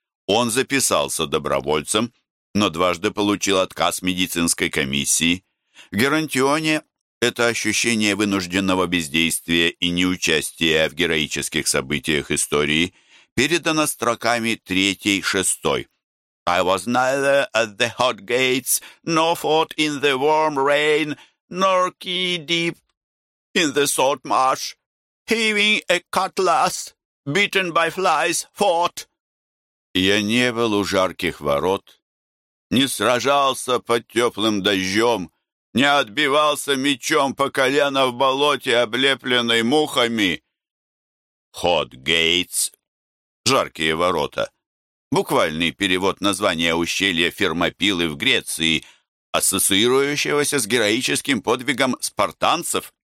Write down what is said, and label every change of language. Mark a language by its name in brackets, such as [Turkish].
[Russian] Он записался добровольцем, но дважды получил отказ медицинской комиссии. В геронтионе это ощущение вынужденного бездействия и неучастия в героических событиях истории передано строками 3-6. [English] «I was neither at the hot gates, nor fought in the warm rain, nor knee-deep in the salt marsh, heaving a cutlass, beaten by flies, fought». [Russian] «Я не был у жарких ворот, не сражался под теплым дождем, не отбивался мечом по колено в болоте, облепленной мухами». «Hot gates» — «жаркие ворота». Буквальный перевод названия ущелья Фермопилы в Греции, ассоциирующегося с героическим подвигом спартанцев.